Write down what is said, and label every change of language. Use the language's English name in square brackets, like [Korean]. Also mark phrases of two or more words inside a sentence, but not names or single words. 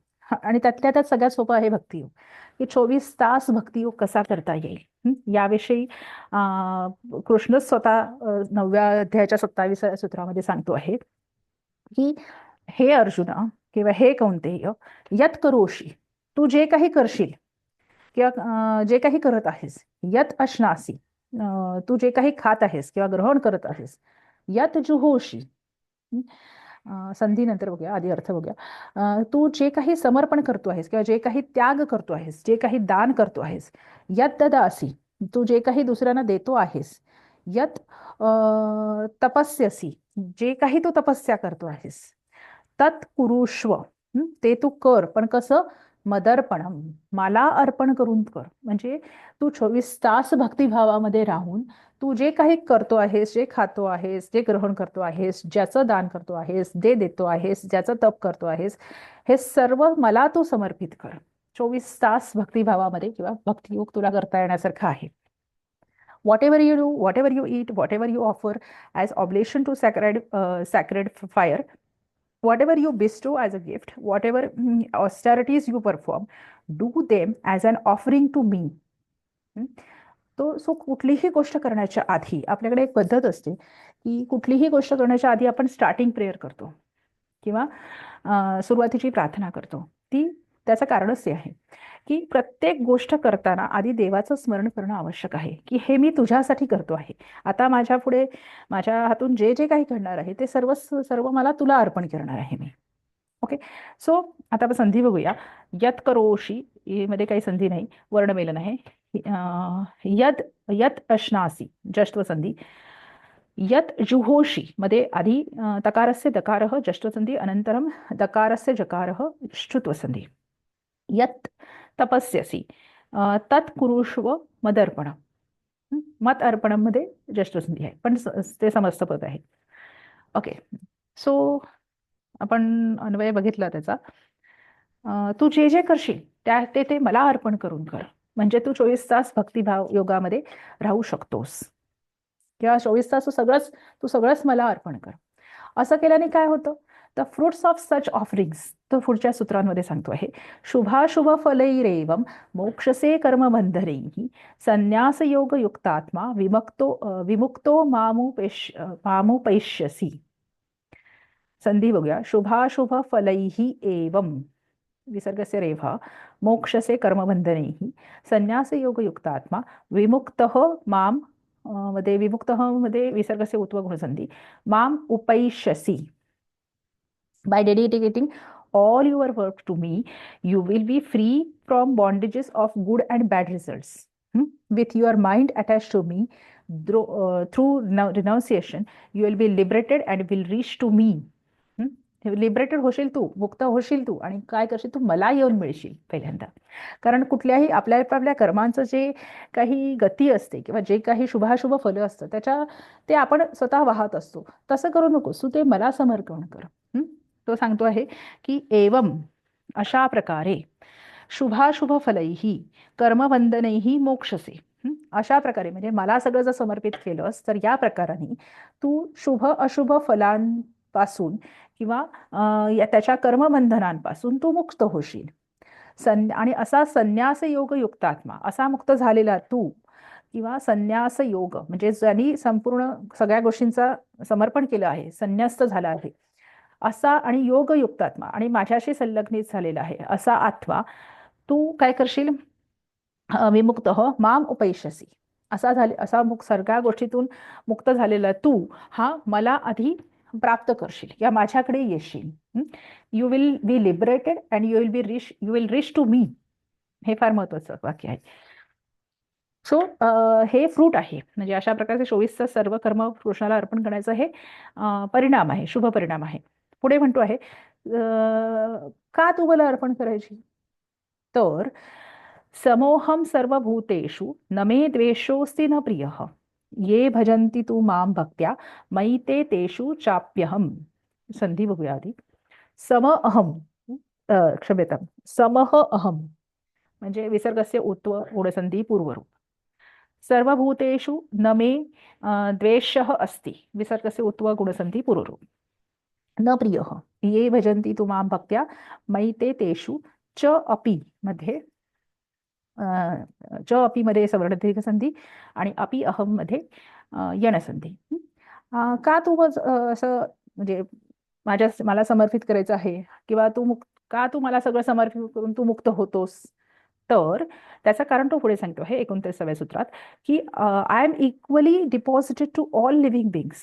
[Marathi] आणि त्यात सगळ्यात सोपं आहे भक्तियोग, की 24 तास भक्तियोग कसा करता येईल याविषयी कृष्ण स्वतः 9व्या अध्यायाच्या 27व्या सूत्रामध्ये सांगतो आहे की हे अर्जुना किंवा हे कौंतेय, [Sanskrit] यत करोषी, [Marathi] तू जे काही करशील किंवा जे काही करत आहेस, [Sanskrit] यत अश्नासी, [Marathi] तू जे काही खात आहेस किंवा ग्रहण करत आहेस, [Sanskrit] यत जुहोशी, [Marathi] संधी नंतर बघूया, आधी अर्थ बघूया. तू जे काही समर्पण करतो आहेस किंवा जे काही त्याग करतो आहेस, जे काही दान करतो आहेस, [Sanskrit] यत ददासी, [Marathi] तू जे काही दुसऱ्यांना देतो आहेस, [Sanskrit] यत तपस्यसी, [Marathi] जे काही तू तपस्या करतो आहेस, [Sanskrit] तत् कुरुष्व, [Marathi] ते तू कर, पण कसं, मदर्पणम, मला अर्पण करून कर. म्हणजे तू 24 तास भक्तिभावामध्ये राहून तू जे काही करतो आहेस, जे खातो आहेस, जे ग्रहण करतो आहेस, ज्याचं दान करतो आहेस, जे देतो आहेस, ज्याचं तप करतो आहेस, हे सर्व मला तू समर्पित कर. 24 तास भक्तिभावामध्ये किंवा भक्तियोग तुला करता येण्यासारखं आहे. [English] Whatever you do, whatever you eat, whatever you offer as oblation to sacred fire, whatever you bestow as a gift, whatever austerities you perform, do them as an offering to me. [Marathi] कुठलीही गोष्ट करण्याच्या आधी आपल्याकडे एक पद्धत असते की कुठलीही गोष्ट करण्याच्या आधी आपण [English] starting prayer [Marathi] करतो किंवा सुरुवातीची प्रार्थना करतो. ती त्याचं कारणच ते आहे की प्रत्येक गोष्ट करताना आधी देवाचं स्मरण करणं आवश्यक आहे की हे मी तुझ्यासाठी करतो आहे. आता माझ्या पुढे माझ्या हातून जे जे काही घडणार आहे ते सर्व मला तुला अर्पण करणार आहे मी. [English] OK, so [Marathi] आता आपण संधी बघूया. [Sanskrit] यत करोशी [Marathi] मध्ये काही संधी नाही, वर्णमेलन आहे. [Sanskrit] यद यत अश्नासी, जष्ट्व संधी. यत जुहोशी मध्ये आधी तकारस्य दकारः जष्ट्व संधी, अनंतरम दकारस्य जकारः श्रुत्व संधी. यत तपस्यसी, तत् कुरुष्व मदर्पण, मत अर्पणम मध्ये जष्ट्व संधी [Marathi] आहे, पण ते समस्त पद आहे. [English] OK, so [Marathi] आपण अन्वय बघितला त्याचा. तू जे जे करशील ते मला अर्पण करून कर, म्हणजे तू 24 तास भक्तिभाव योगामध्ये राहू शकतोस किंवा 24 तास तू सगळंच मला अर्पण कर. असं केल्याने काय होतं, [English] the fruits of such offerings, [Marathi] तो पुढच्या सूत्रांमध्ये सांगतो आहे, [Sanskrit] शुभाशुभ फलैरेवम मोक्षसे कर्मबंधनैः संन्यास योग युक्तात्मा विमुक्तो मामुपैष्यसी. [Marathi] संधी बघूया. [Sanskrit] शुभाशुभ फलैः एवं विसर्गस्य रेफा मोक्षसे कर्मबंधनैः संन्यास योग युक्तात्मा विमुक्तः माम मध्ये विमुक्तः मध्ये विसर्गस्य उत्व गुणसंधी माम उपैष्यसी. [English] By dedicating all your work to me, you will be free from bondages of good and bad results. With your mind attached to me, through renunciation, you will be liberated and will reach to me. [Marathi] लिबरेटेड होशील तू, मुक्त होशील तू, आणि काय करशील तू, मला येऊन मिळशील पहिल्यांदा. कारण कुठल्याही आपल्या कर्मांचं जे काही गती असते किंवा जे काही शुभाशुभ फलं असतं ते आपण स्वतः वाहत असतो. तसं करू नकोस, तू ते मला समर्पण कर. तो सांगतो आहे की एवम, अशा प्रकारे, [Sanskrit] शुभाशुभ फलैही कर्मबंधनैही मोक्षसे, [Marathi] अशा प्रकारे म्हणजे मला सगळं जर समर्पित केलंस तर या प्रकाराने तू शुभ अशुभ फलांपासून किंवा त्याच्या कर्मबंधनांपासून तू मुक्त होशील. आणि असा [Sanskrit] संन्यास योग युक्तात्मा, [Marathi] असा मुक्त झालेला तू किंवा [Sanskrit] संन्यास योग [Marathi] म्हणजे ज्यांनी संपूर्ण सगळ्या गोष्टींचा समर्पण केलं आहे, संन्यस्त झाला आहे असा, आणि [Sanskrit] योग युक्तात्मा [Marathi] आणि माझ्याशी संलग्नित झालेला आहे असा आत्मा, तू काय करशील, [Sanskrit] विमुक्त माम उपैष्यसी, [Marathi] असा सगळ्या गोष्टीतून मुक्त झालेला तू हा मला आधी प्राप्त करशील किंवा माझ्याकडे येशील. [English] you will be liberated and you will reach to me. [Marathi] हे फार महत्वाचं वाक्य आहे. सो हे फ्रूट आहे, म्हणजे अशा प्रकारचे 24 तास सर्व कर्म कृष्णाला अर्पण करण्याचं हे परिणाम आहे, शुभ परिणाम आहे. पुढे म्हणतो आहे, का तू मला अर्पण करायची, तर [Sanskrit] समोहम सर्वभूतेषु न मे द्वेषोऽस्ति न प्रियः ये भजन्ति तू माम भक्त्या मयि ते तेषु चाप्यहम. [Marathi] संधी बघूया आधी. [Sanskrit] सम अहम, क्षम्यतां, समह अहम म्हणजे विसर्गस्य उत्व गुणसंधी पूर्वरूप. सर्वभूतेषु न मे द्वेषः अस्ति, विसर्गस्य उत्व गुणसंधी पूर्वरूप. न प्रियः ये भजन्ति तू माम भक्त्या मयि ते तेषु च अपि मध्ये च अपि मध्ये सवर्ण दीर्घ संधी आणि अपि अहम मध्ये यणसंधी. [Marathi] का तू असं म्हणजे मला समर्पित करायचं आहे किंवा का तू मला सगळं समर्पित करून तू मुक्त होतोस? तर त्याचं कारण तो पुढे सांगतो आहे 29व्या सूत्रात की [English] I am equally deposited to all living beings.